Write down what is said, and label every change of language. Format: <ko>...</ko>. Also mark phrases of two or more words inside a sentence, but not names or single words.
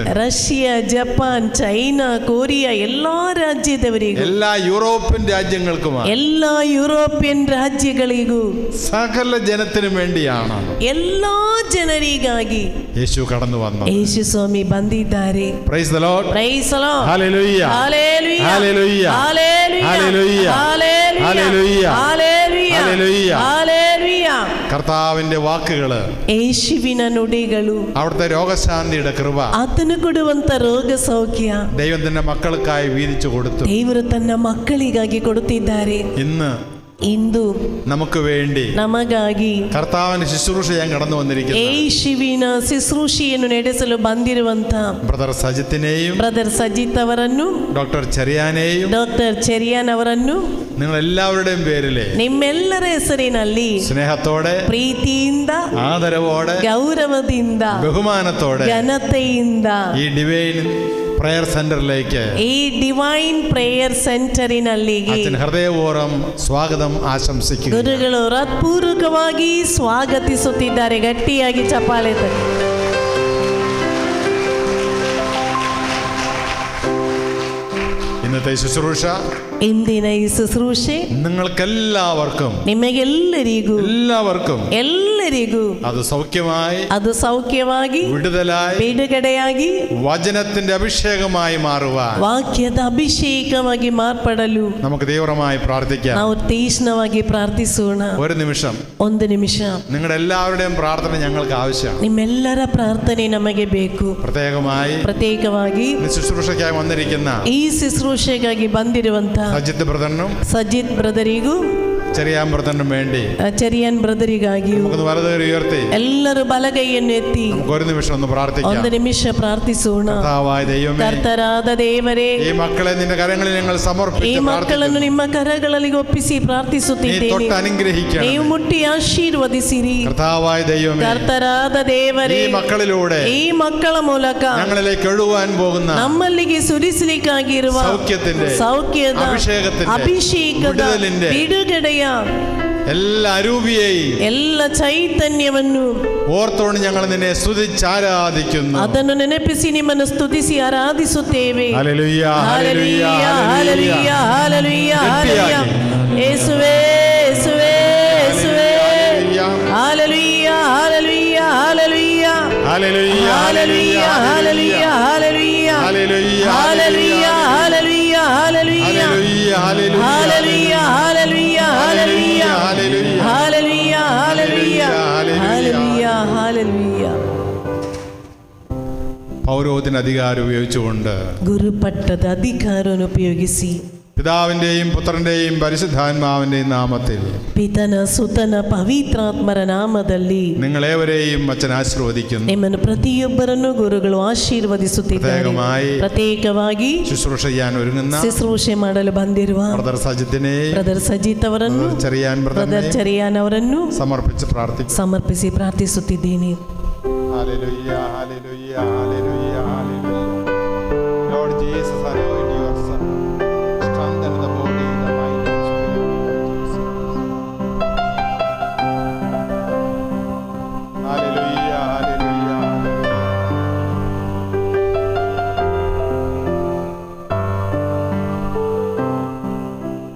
<kn>ರಷ್ಯಾ, ಜಪಾನ್, ಚೈನಾ, ಕೊರಿಯಾ ಎಲ್ಲಾ ರಾಜ್ಯದವರಿಗೂ,</kn> <ml>എല്ലാ യൂറോപ്യൻ രാജ്യങ്ങൾക്കുമാണ്,</ml> <kn>ಎಲ್ಲಾ ಯುರೋಪಿಯನ್ ರಾಜ್ಯಗಳಿಗೂ,</kn> <ml>സകല ജനത്തിനും വേണ്ടിയാണ്</ml> <kn>ಎಲ್ಲಾ ಜನರಿಗಾಗಿ</kn> <ml>യേശു കടന്നു വന്നത്.</ml> <kn>ಯೇಸು ಸ್ವಾಮಿ ಬಂದಿದ್ದಾರೆ.</kn> <en>Praise the Lord. Praise the Lord.</en> <ml>ഹല്ലേലൂയ. ഹല്ലേലൂയ. ഹല്ലേലൂയ. ഹല്ലേലൂയ. ഹല്ലേലൂയ. ഹല്ലേലൂയ. ഹല്ലേലൂയ. ഹല്ലേലൂയ. ഹല്ലേലൂയ. ഹല്ലേലൂയ. കർത്താവിന്റെ വാക്കുകള്,</ml> <kn>ಯೇಸುವಿನ ನುಡಿಗಳು,</kn> <ml>അവിടുത്തെ രോഗശാന്തിയുടെ കൃപ</ml> <kn>ಆತನು ಕೊಡುವಂತ ರೋಗ ಸೌಖ್ಯ</kn> <ml>ദൈവം തന്റെ മക്കൾക്കായി വീതിച്ചു കൊടുത്തു.</ml> <kn>ದೇವರು ತನ್ನ ಮಕ್ಕಳಿಗಾಗಿ ಕೊಡುತ್ತಿದ್ದಾರೆ.</kn> <ml>ഇന്ന്</ml> <kn>ಇಂದು</kn> <ml>നമുക്ക് വേണ്ടി</ml> <kn>ನಮಗಾಗಿ</kn> <ml>കർത്താവിന്റെ ശുശ്രൂഷ ഞാൻ കടന്നു വന്നിരിക്കുന്നു.</ml> <kn>ಯೇಸುವಿನ ശുശ്രൂഷೆಯನ್ನು ನಡೆಸಲು ಬಂದಿರುವಂತ</kn> <ml>ബ്രദർ സജിത്തിനെയും</ml> <kn>ಬ್ರದರ್ ಸಜಿತ್ ಅವರನ್ನು,</kn> <ml>ഡോക്ടർ ചെറിയാനെയും</ml> <kn>ಡಾಕ್ಟರ್ ಚೆರಿಯಾನ್ ಅವರನ್ನು</kn> <ml>നിങ്ങൾ എല്ലാവരുടെയും പേരിലെ</ml> <kn>ನಿಮ್ಮೆಲ್ಲರ ಹೆಸರಿನಲ್ಲಿ</kn> <ml>സ്നേഹത്തോടെ,</ml> <kn>ಪ್ರೀತಿಯಿಂದ,</kn> <ml>ആദരവോടെ,</ml> <kn>ಗೌರವದಿಂದ,</kn> <ml>ബഹുമാനത്തോടെ</ml> <kn>ಘನತೆಯಿಂದ</kn> <ml>ഈ ഡിവൈൻ പ്രയർ സെന്ററിലേക്ക്,</ml> <kn>ಈ ಡಿವೈನ್ ಪ್ರೇಯರ್ ಸೆಂಟರಿನಲ್ಲಿಗೆ</kn> <ml>അച്ഛൻ ഹൃദയപൂർവ്വം സ്വാഗതം ആശംസിക്കുന്നു.</ml> <kn>ಗುರುಗಳು ಹೃತ್ಪೂರ್ವಕವಾಗಿ ಸ್ವಾಗತಿಸುತ್ತಿದ್ದಾರೆ. ಗಟ್ಟಿಯಾಗಿ ಚಪ್ಪಾಳೆ ತಟ್ಟಿ.</kn> <ml>ഇന്നത്തെ ശുശ്രൂഷ</ml> <kn>ಇಂದಿನ ಈ ಶುಶ್ರೂಷೆ</kn> <ml>നിങ്ങൾക്കെല്ലാവർക്കും</ml> <kn>ಎಲ್ಲರಿಗೂ</kn> <ml>അത് സൗഖ്യമായി,</ml> <kn>ಅದು ಸೌಖ್ಯವಾಗಿ,</kn> <ml>വിടുതലായി,</ml> <kn>ಬಿಡುಗಡೆಯಾಗಿ,</kn> <ml>വചനത്തിന്റെ അഭിഷേകമായി മാറുവാൻ</ml> <kn>ವಾಕ್ಯದ ಅಭಿಷೇಕವಾಗಿ ಮಾರ್ಪಡಲು</kn> <ml>നമുക്ക് തീവ്രമായി പ്രാർത്ഥിക്കാം.</ml> <kn>ನಾವು ತೀಕ್ಷ್ಣವಾಗಿ ಪ್ರಾರ್ಥಿಸೋಣ.</kn> <ml>ഒരു നിമിഷം</ml> <kn>ಒಂದು ನಿಮಿಷ.</kn> <ml>നിങ്ങളുടെ എല്ലാവരുടെയും പ്രാർത്ഥന ഞങ്ങൾക്ക് ആവശ്യമാണ്.</ml> <kn>ನಿಮ್ಮೆಲ್ಲರ ಪ್ರಾರ್ಥನೆ ನಮಗೆ ಬೇಕು. ಪ್ರತ್ಯೇಕವಾಗಿ</kn> <ml>ശുശ്രൂഷയ്ക്കായി വന്നിരിക്കുന്ന</ml> <kn>ಈ ಶುಶ್ರೂಷೆಗಾಗಿ ಬಂದಿರುವಂತ</kn> <ml>സജിത്ത് ബ്രദറിനും</ml> <kn>ಸಜಿತ್ ಬ್ರದರಿಗೂ,</kn> <ml>ചെറിയാൻ ബ്രദറിനും വേണ്ടി</ml> <kn>ಚೆರಿಯನ್ ಬ್ರದರಿಗಾಗಿಯೂ</kn> <ml>നമുക്ക് വലതുകൈ ഉയർത്തി</ml> <kn>ಎಲ್ಲರೂ ಬಲಗೈಯನ್ನು ಎತ್ತಿ</kn> <ml>നമുക്ക് ഒരു നിമിഷം ഒന്ന് പ്രാർത്ഥിക്കാം.</ml> <kn>ಒಂದು ನಿಮಿಷ ಪ್ರಾರ್ಥಿಸೋಣ.</kn> <ml>കർത്താവായ ദൈവമേ,</ml> <kn>ಕರ್ತರಾದ ದೇವರೇ,</kn> <ml>ഈ മക്കളെ നിന്റെ കരങ്ങളിൽ ഞങ്ങൾ</ml> <kn>ಈ</kn> <ml>സമർപ്പിച്ച്</ml> <kn>ಮಕ್ಕಳನ್ನು ನಿಮ್ಮ ಕರಗಳಲ್ಲಿ ಒಪ್ಪಿಸಿ ಪ್ರಾರ್ಥಿಸುತ್ತಿದ್ದೇನೆ.</kn> <ml>തൊട്ട് അനുഗ്രഹിക്കണം.</ml> <kn>ನೀವು ಮುಟ್ಟಿ ಆಶೀರ್ವದಿಸಿರಿ.</kn> <ml>കർത്താവായ ദൈവമേ,</ml> <kn>ಕರ್ತರಾದ ದೇವರೇ,</kn> <ml>ഈ മക്കളിലൂടെ</ml> <kn>ಈ ಮಕ್ಕಳ ಮೂಲಕ</kn> <ml>ഞങ്ങളിലേക്ക് ഒഴുകുവാൻ പോകുന്ന</ml> <kn>ನಮ್ಮಲ್ಲಿಗೆ ಸುರಿಸಲಿಕ್ಕಾಗಿರುವ ಸೌಖ್ಯದ, ಅಭಿಷೇಕದ, ಬಿಡುಗಡೆಯ</kn> <ml>എല്ലാ അരൂപിയെയും,</ml> <kn>ಎಲ್ಲ ಚೈತನ್ಯವನ್ನು</kn> <ml>ഓർത്തോണ്ട് ഞങ്ങൾ നിന്നെ സ്തുതിച്ചാരാധിക്കുന്നു.</ml> <kn>ಅದನ್ನು ನೆನಪಿಸಿ ನಿಮ್ಮನ್ನು ಸ್ತುತಿಸಿ ಆರಾಧಿಸುತ್ತೇವೆ.</kn> <ml>ഹല്ലേലൂയ, ഹല്ലേലൂയ, ഹല്ലേലൂയ, ഹല്ലേലൂയ, ഹല്ലേലൂയ. യേശുവേ, യേശുവേ, യേശുവേ. ഹല്ലേലൂയ, ഹല്ലേലൂയ, ഹല്ലേലൂയ. ഹല്ലേലൂയ, ഹല്ലേലൂയ, ഹല്ലേലൂയ, ഹല്ലേലൂയ. ഹല്ലേലൂയ, ഹല്ലേലൂയ, ഹല്ലേലൂയ, ഹല്ലേലൂയ. ഹല്ലേലൂയ, ഹല്ലേലൂയ, ഹല്ലേലൂയ, ഹല്ലേലൂയ. ഹല്ലേലൂയ, ഹല്ലേലൂയ, ഹല്ലേലൂയ, ഹല്ലേലൂയ, ഹല്ലേലൂയ. പൗരോഹിത്യ അധികാരം ഉപയോഗിച്ചുകൊണ്ട്</ml> <kn>ഗുരുപട്ടದ ಅಧಿಕಾರವನ್ನು ಉಪಯೋಗಿಸಿ</kn> <ml>പിതാവിന്റെയും പുത്രന്റെയും പരിശുദ്ധാത്മാവിന്റെയും നാമത്തിൽ,</ml> <kn>ಪಿತನ ಸುತನ ಪವಿತ್ರಾತ್ಮರ ನಾಮದಲ್ಲಿ</kn> <ml>നിങ്ങളേവരെയും അച്ഛൻ ആശീർവദിക്കുന്നു.</ml> <kn>ನಿಮ್ಮನ್ನು ಪ್ರತಿಯೊಬ್ಬರನ್ನು ಗುರುಗಳು ಆಶೀರ್ವದಿಸುತ್ತಿದ್ದಾರೆ. ಪ್ರತ್ಯೇಕವಾಗಿ</kn> <ml>ശുശ്രൂഷ ചെയ്യാൻ ഒരുങ്ങുന്ന</ml> <kn>ಶುಶ್ರೂಷೆ ಮಾಡಲು ಬಂದಿರುವ</kn> <ml>ബ്രദർ സജിത്തിനെ,</ml> <kn>ಬ್ರದರ್ ಸಜಿತ್ ಅವರನ್ನು, ಬ್ರದರ್ ಚೆರಿಯಾನ್ ಅವರನ್ನು</kn> <ml>സമർപ്പിച്ച് പ്രാർത്ഥിക്കുന്നു.</ml> <kn>ಸಮರ್ಪಿಸಿ ಪ್ರಾರ್ಥಿಸುತ್ತಿದ್ದೇನೆ.</kn> <ml>ഹല്ലേലൂയ, ഹല്ലേലൂയ, ഹല്ലേലൂയ, ഹല്ലേലൂയ.</ml> <en>Lord Jesus, anoint your son. Strengthen the body, the mind, and spirit of Jesus. Hallelujah, hallelujah, hallelujah.</en>